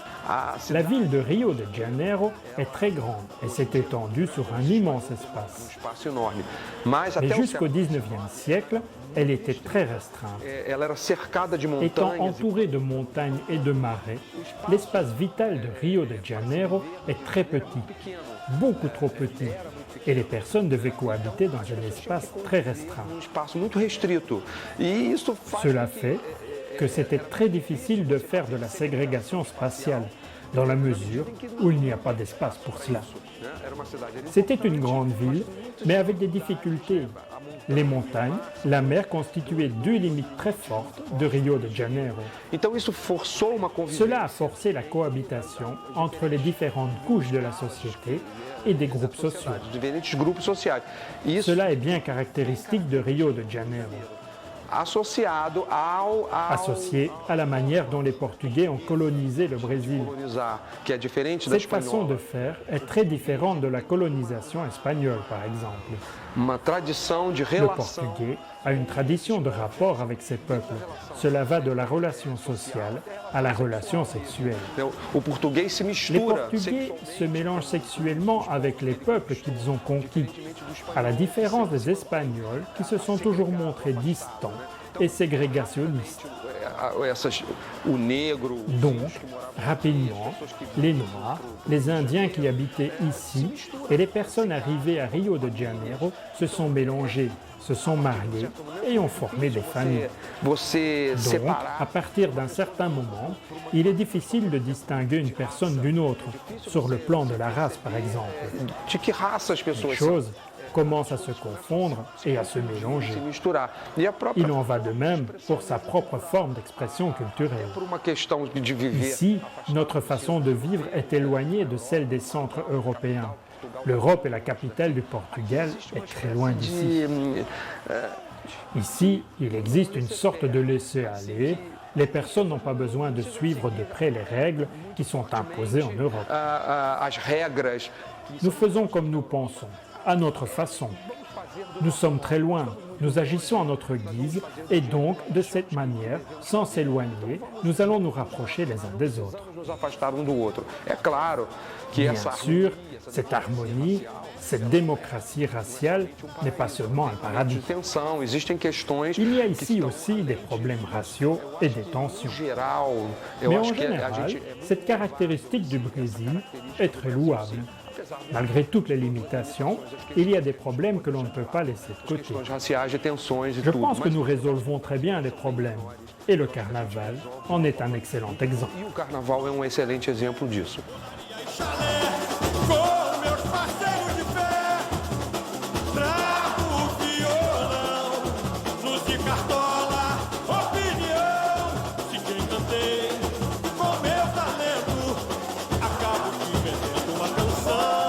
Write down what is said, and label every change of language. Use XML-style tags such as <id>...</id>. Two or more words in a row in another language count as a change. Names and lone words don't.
<fr>La ville de Rio de Janeiro est très grande et s'est étendue sur un immense espace.</fr> <pt>espaço enorme. Mas</pt> <fr>Mais</fr> <pt>até o</pt> <fr>jusqu'au XIXe siècle, elle était très restreinte.</fr> <pt>ela era cercada de</pt> <fr>Étant</fr> <pt>montanhas.</pt> <fr>entourée de montagnes et de marais, l'espace vital de Rio de Janeiro est très petit, beaucoup trop petit, et les personnes devaient cohabiter dans un espace très restreint.</fr> <pt>Espaço muito restrito. E isso faz</pt> <fr>Cela fait que c'était très difficile de faire de la ségrégation spatiale, dans la mesure où il n'y a pas d'espace pour cela.</fr> <pt>Era uma cidade</pt> <fr>C'était une grande ville, mais avec des difficultés. Les montagnes, la mer constituaient deux limites très fortes de Rio de Janeiro.</fr> <pt>Então isso forçou uma convivência.</pt> <fr>Cela a forcé la cohabitation entre les différentes couches de la société et des groupes sociaux.</fr> <pt>Diferentes grupos sociais. E isso</pt> <fr>Cela est bien caractéristique de Rio de Janeiro,</fr> <pt>associado ao</pt> <fr>associé à la manière dont les Portugais ont colonisé le Brésil.</fr> <pt>colonizar, que é diferente da</pt> <fr>Cette façon de</fr> <pt>espanhola.</pt> <fr>faire est très différente de la colonisation espagnole, par exemple.</fr> <pt>Uma tradição de</pt> <fr>Le</fr> <pt>relação.</pt> <fr>Portugais a une tradition de rapport avec ses peuples. Cela va de la relation sociale à la relation sexuelle.</fr> <pt>O português se</pt> <fr>Les</fr> <pt>mistura</pt> <fr>Portugais se mélangent sexuellement avec les peuples qu'ils ont conquis, à la différence des Espagnols qui se sont toujours montrés distants et ségrégationnistes.</fr> <pt>o negro,</pt> <fr>Donc, rapidement, les Noirs, les Indiens qui habitaient ici et les personnes arrivées à Rio de Janeiro se sont mélangés, se sont mariés et ont formé des familles.</fr> <pt>você</pt> <fr>Donc, à</fr> <pt>separar.</pt> <fr>partir d'un certain moment, il est difficile de distinguer une personne d'une autre, sur le plan de la race par exemple.</fr> <pt>De que raça as</pt> <fr>Les</fr> <pt>pessoas são?</pt> <fr>choses commencent à se confondre et à se mélanger.</fr> <pt>Se misturar. E a própria,</pt> <fr>Il en va de même pour sa propre forme d'expression culturelle.</fr> <pt>por uma questão de viver.</pt> <fr>Ici, notre façon de vivre est éloignée de celle des centres européens. L'Europe est la capitale du Portugal est très loin d'ici. Ici, il existe une sorte de laisser-aller. Les personnes n'ont pas besoin de suivre de près les règles qui sont imposées en Europe.</fr> <pt>As regras.</pt> <fr>Nous faisons comme nous pensons, à notre façon. Nous sommes très loin, nous agissons à notre guise et donc, de cette manière, sans s'éloigner, nous allons nous rapprocher les uns des autres.</fr> <pt>Nos afastar um do outro. É claro que</pt> <fr>Bien</fr> <pt>essa</pt> <fr>sûr, cette harmonie, cette démocratie raciale n'est pas seulement un paradis.</fr> <pt>tensão, existem questões</pt> <fr>Il y a ici aussi des problèmes raciaux et des tensions.</fr> <pt>geral. Eu</pt> <fr>Mais en</fr> <pt>acho que a</pt> <fr>général,</fr> <pt>gente</pt> <fr>cette caractéristique du Brésil est très louable. Malgré toutes les limitations, il y a des problèmes que l'on ne peut pas laisser de côté.</fr> <pt>questões raciais, de tensões e</pt> <fr>Je</fr> <pt>tudo.</pt> <fr>pense que</fr> <pt>Mas</pt> <fr>nous résolvons très bien les problèmes. Et le carnaval en est un excellent exemple.</fr> <pt>e o carnaval é um excelente exemplo disso. Com meus parceiros de fé, trago o violão, luz de cartola, opinião. Se quem cantei com meu talento, acabo te vendendo uma canção.</pt>